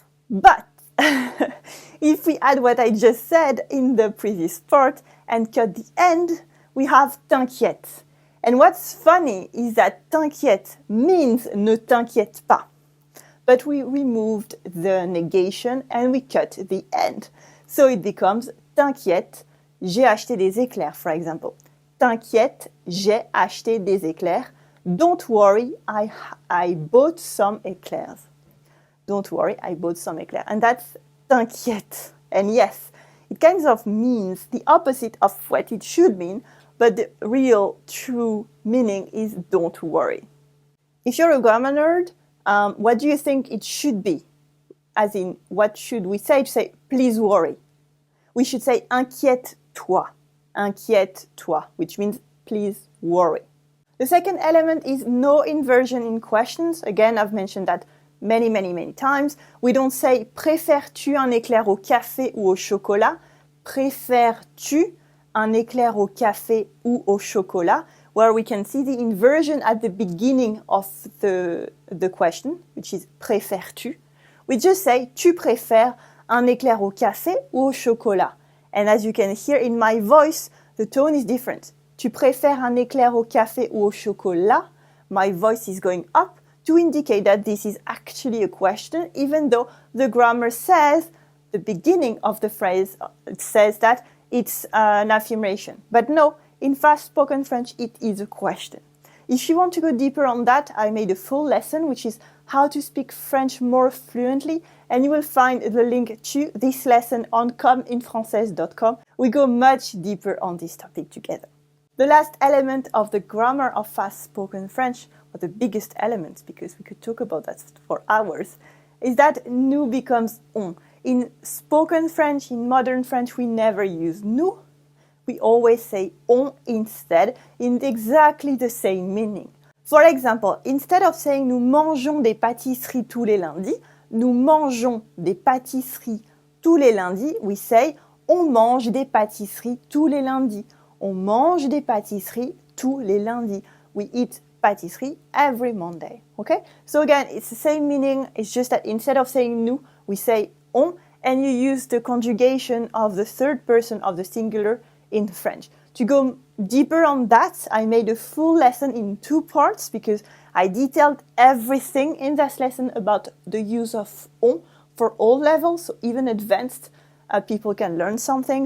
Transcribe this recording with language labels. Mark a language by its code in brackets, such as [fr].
[en] But if we add what I just said in the previous part and cut the end, we have t'inquiète. And what's funny is that t'inquiète means [fr] ne t'inquiète pas. [en] But we removed the negation and we cut the end. So it becomes [fr] t'inquiète, j'ai acheté des éclairs, [en] for example. [fr] T'inquiète, j'ai acheté des éclairs. [en] Don't worry, I bought some éclairs. Don't worry, I bought some éclairs. And that's t'inquiète. And yes, it kind of means the opposite of what it should mean, but the real, true meaning is don't worry. If you're a grammar nerd, what do you think it should be? As in, what should we say to say, please worry? We should say, inquiète-toi. Inquiète-toi, which means, please worry. The second element is no inversion in questions. Again, I've mentioned that many, many, many times. We don't say, [fr] préfères-tu un éclair au café ou au chocolat? Préfères-tu un éclair au café ou au chocolat? [en] Where we can see the inversion at the beginning of the question, which is préfères-tu? We just say, [fr] tu préfères un éclair au café ou au chocolat? [en] And as you can hear in my voice, the tone is different. [fr] Tu préfères un éclair au café ou au chocolat? [en] My voice is going up to indicate that this is actually a question, even though the grammar says, the beginning of the phrase says that it's an affirmation. But no, in fast-spoken French, it is a question. If you want to go deeper on that, I made a full lesson, which is how to speak French more fluently, and you will find the link to this lesson on commeInFrançaise.com. We go much deeper on this topic together. The last element of the grammar of fast-spoken French, or the biggest element, because we could talk about that for hours, is that nous becomes on. In spoken French, in modern French, we never use nous. We always say on instead, in exactly the same meaning. For example, instead of saying [fr] nous mangeons des pâtisseries tous les lundis, nous mangeons des pâtisseries tous les lundis, [en] we say [fr] on mange des pâtisseries tous les lundis. On mange des pâtisseries tous les lundis. [en] We eat pâtisserie every Monday. Okay? So again, it's the same meaning. It's just that instead of saying nous, we say on, and you use the conjugation of the third person of the singular in French. To go deeper on that, I made a full lesson in 2 parts because I detailed everything in this lesson about the use of on for all levels, so even advanced people can learn something.